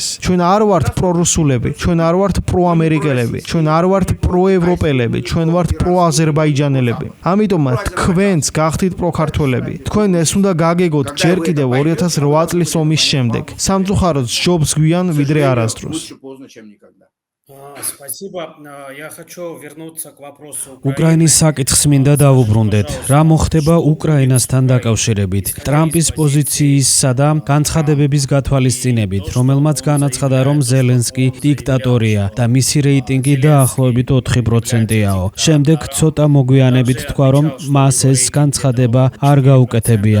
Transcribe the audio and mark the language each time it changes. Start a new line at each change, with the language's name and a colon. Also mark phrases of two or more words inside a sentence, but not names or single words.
Georgian: ჩვენ არ ვართ პრორუსულები, ჩვენ არ ვართ პროამერიკელები, ჩვენ არ ვართ პროევროპელები, ჩვენ ვართ პროაზერბაიჯანელები. ამიტომ თქვენც გახდით პროქართველები. თქვენ ეს უნდა გაგეგოთ ჯერ კიდევ 2008 წლის ომის შემდეგ. სამწუხაროდ ჯობს გვიან ვიდრე არასდროს.
Russian: Лучше поздно, чем никогда. Спасибо. Я хочу вернуться к вопросу
Georgian: უკრაინის საკითხს მინდა დავუბრუნდეთ. რა მოხდება უკრაინასთან დაკავშირებით? ტრამპის პოზიციისა და განცხადებების გათვალისწინებით, რომელმაც განაცხადა, რომ ზელენსკი დიქტატორია და მისი რეიტინგი დაახლოებით 4%-აო. შემდეგ ცოტა მოგვიანებით თქვა, რომ მას ეს განცხადება არ გაუკეთებია.